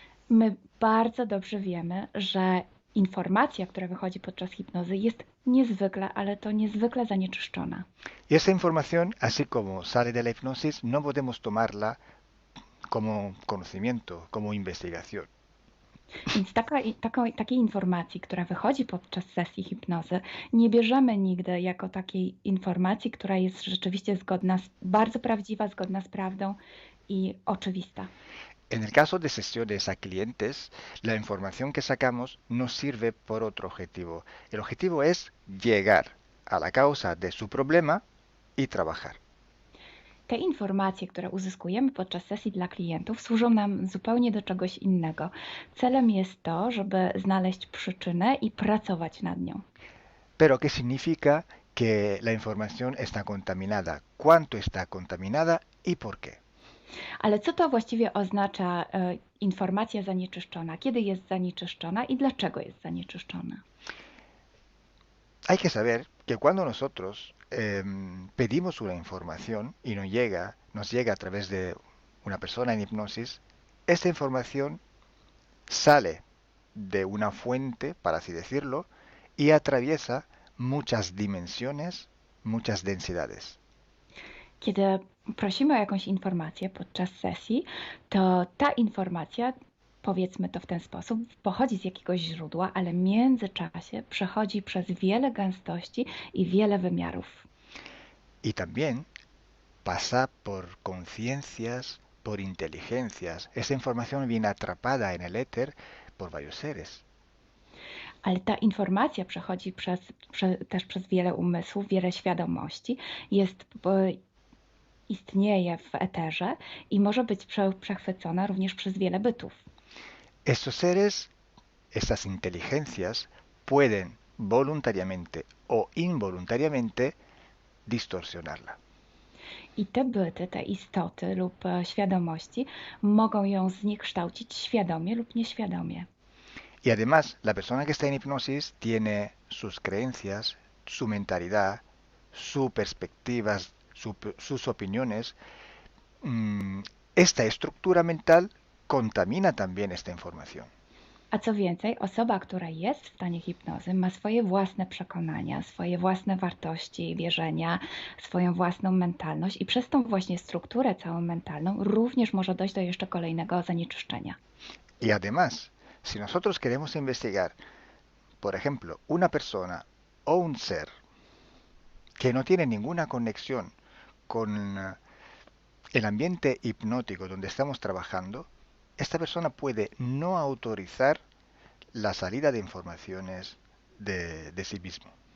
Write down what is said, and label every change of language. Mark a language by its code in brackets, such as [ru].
[pl] My bardzo dobrze wiemy, że informacja, która wychodzi podczas hipnozy jest niezwykle, ale to niezwykle zanieczyszczona. [es] Y esa información, así como sale de la hipnosis, no podemos tomarla como conocimiento, como investigación. [pl] Więc takiej informacji, która wychodzi podczas sesji hipnozy, nie bierzemy nigdy jako takiej informacji, która jest rzeczywiście bardzo prawdziwa, zgodna z prawdą i oczywista. [es] En el caso de sesiones a clientes, la información que sacamos nos sirve por otro objetivo. El objetivo es llegar a la causa de su problema y trabajar. [pl] Te informacje, które uzyskujemy podczas sesji dla klientów, służą nam zupełnie do czegoś innego. Celem jest to, żeby znaleźć przyczynę i pracować nad nią. [es] Pero ¿qué significa que la información está contaminada? ¿Cuánto está contaminada y por qué? [pl] Ale co to właściwie oznacza informacja zanieczyszczona? Kiedy jest zanieczyszczona i dlaczego jest zanieczyszczona? [es] Hay que saber que cuando nosotros pedimos una información y nos llega a través de una persona en hipnosis, esta información sale de una fuente, para así decirlo, y atraviesa muchas dimensiones, muchas densidades. [pl] Kiedy prosimy o jakąś informację podczas sesji, to ta informacja, powiedzmy to w ten sposób, pochodzi z jakiegoś źródła, ale w międzyczasie przechodzi przez wiele gęstości i wiele wymiarów. [es] Y también pasa por conciencias, por inteligencias. Esa información viene atrapada en el éter por varios seres. [pl] Ale ta informacja przechodzi też przez wiele umysłów, wiele świadomości, istnieje w eterze i może być przechwycona również przez wiele bytów. [es] Estos seres, estas inteligencias, pueden voluntariamente o involuntariamente distorsionarla. [pl] I te byty, te istoty lub świadomości mogą ją zniekształcić świadomie lub nieświadomie. [es] Y además, la persona que está en hipnosis tiene sus creencias, su mentalidad, sus perspectivas, sus opiniones. Esta estructura mental contamina también esta información. [pl] A co więcej, osoba, która jest w stanie hipnozy, ma swoje własne przekonania, swoje własne wartości i wierzenia, swoją własną mentalność i przez tą właśnie strukturę całą mentalną również może dojść do jeszcze kolejnego zanieczyszczenia. [es] Y además, si nosotros queremos investigar, por ejemplo, una persona o un ser que no tiene ninguna conexión con el ambiente hipnótico donde estamos trabajando, esta persona puede no autorizar la salida de informaciones de sí mismo.